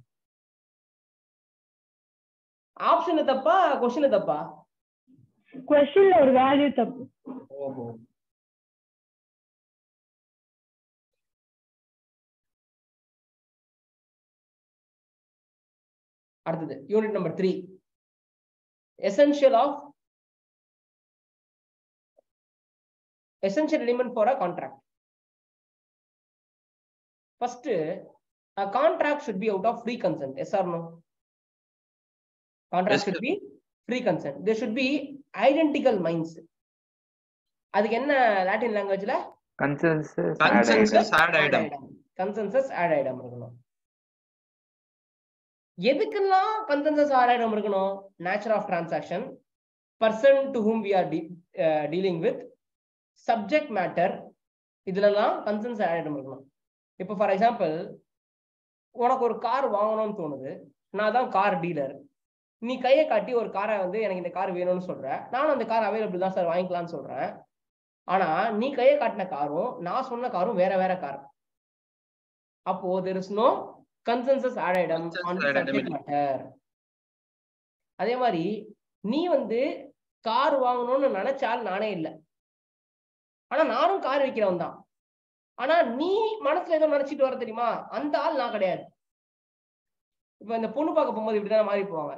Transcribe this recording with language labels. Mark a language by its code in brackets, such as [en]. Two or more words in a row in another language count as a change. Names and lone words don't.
[ta] ஆப்ஷன் தப்பா, क्वेश्चन தப்பா? क्वेश्चनல ஒரு வேல்யூ தப்பு. ஓஹோ, அடுத்தது [en] unit number [ta] 3, [en] essential element for a contract. First, a contract should be out of free consent. Yes or no? Contract should be free consent. There should be identical minds. [ta] அதுக்கு என்ன [en] Latin language? [la] consensus ad idem. Consensus ad idem [ta] இருக்கணும். எதுக்கெல்லாம் [la] consensus ad idem [ta] இருக்கணும்? [en] nature of transaction, person to whom we are dealing with, subject matter, [ta] இதுலலாம் [la] consensus ad idem [ta] இருக்கணும். இப்போ [en] for example, [ta] உனக்கு ஒரு கார் வாங்கணும்னு தோணுது, நான் தான் [en] car dealer. [ta] நீ கையை காட்டி ஒரு காரை வந்து எனக்கு இந்த கார் வேணும்னு சொல்ற, நானும் அந்த கார் அவைலபிள் தான் சார் வாங்கிக்கலாம்னு சொல்றேன். ஆனா நீ கையை காட்டின காரும் நான் சொன்ன காரும் வேற வேற கார். [en] அப்போ there is no [la] consensus ad idem [en] on the subject matter. [ta] அதே மாதிரி நீ வந்து கார் வாங்கணும்னு நினைச்சால் நானே இல்லை, ஆனா நானும் கார் விற்கிறவன் தான். ஆனா நீ மனசுல ஏதோ நினைச்சிட்டு வர தெரியுமா, அந்த ஆள் நான் கிடையாது. இப்ப இந்த பொண்ணு பார்க்க போகும்போது இப்படிதான் மாறி போவாங்க.